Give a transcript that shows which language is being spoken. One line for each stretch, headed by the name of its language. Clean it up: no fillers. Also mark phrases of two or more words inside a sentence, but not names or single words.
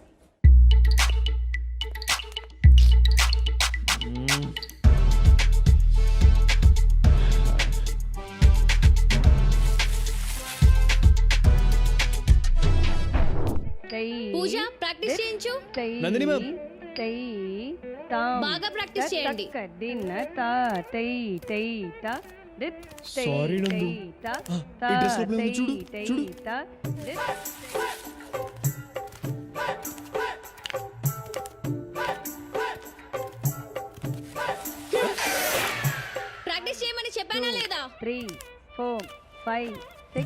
Telugu: तै పూజ ప్రాక్టీస్ చేయించు. तै నందిని మ్యామ్. तै तां బాగా ప్రాక్టీస్ చేయండి. तत्तक्क दिन ता तै तै ता दित् तै
English: Sorry, నందు. तै ता
Telugu: ఈ ता డ్రెస్ లోపల तै ఉంది, చూడు, तै చూడు. ता दित् ప్రాక్టీస్ చేయమని చెప్పానా లేదా? 3 4 5 6